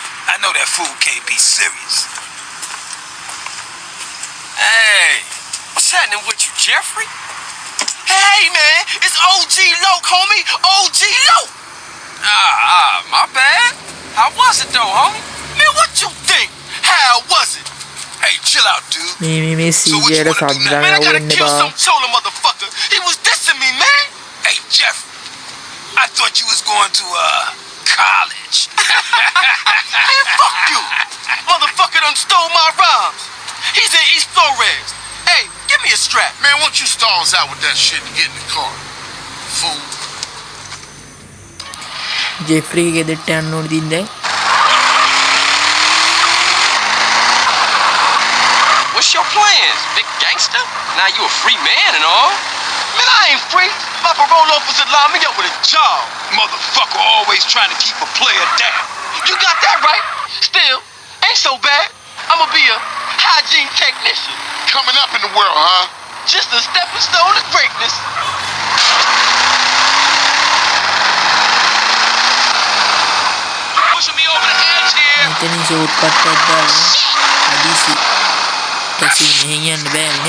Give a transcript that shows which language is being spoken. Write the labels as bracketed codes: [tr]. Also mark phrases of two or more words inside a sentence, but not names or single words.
[en] I know that fool can't be serious. Hey, what's happening with you, Jeffrey? Hey, man, it's OG Loke, homie. OG Loke. My bad. How was it, though, homie? Man, what you think? How was it? Hey, chill out, dude. [si] මේ CJ ට සබ් දාන්න ඕනේ බා. [en] Told him, motherfucker. He was dissing me, man. Hey, Jeff. I thought you was going to, college. Man, fuck you. Motherfucker done stole my rhymes. He's in East Flores. Hey, give me a strap. Man, why don't you stalls out with that shit and get in the car? Fool. [si] ජෙෆ්‍රී ගෙදරට යන්න ඕනේ දින් දැන්. [en] What's your plans, big gangster? Now you a free man and all. Man, I ain't free. My parole officer lined me up with a job. Motherfucker always trying to keep a player down. You got that right. Still, ain't so bad. I'ma be a hygiene technician. Coming up in the world, huh? Just a stepping stone to greatness. Pushing me over the edge here. [si] මෙතනින් [en] short cut [si] එකක් දාලා අදීසි. ටැක්සි මෙහෙන් යන්න බෑනේ.